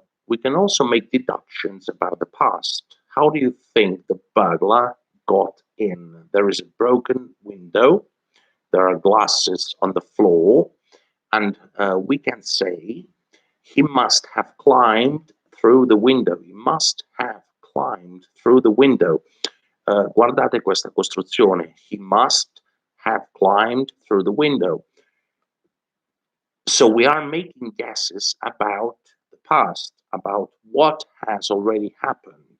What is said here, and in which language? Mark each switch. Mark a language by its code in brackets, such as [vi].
[en] We can also make deductions about the past. How do you think the burglar got in? There is a broken window, there are glasses on the floor, and we can say he must have climbed through the window. He must have climbed through the window. [it] Guardate questa costruzione. [en] He must have climbed through the window. So we are making guesses about the past, about what has already happened.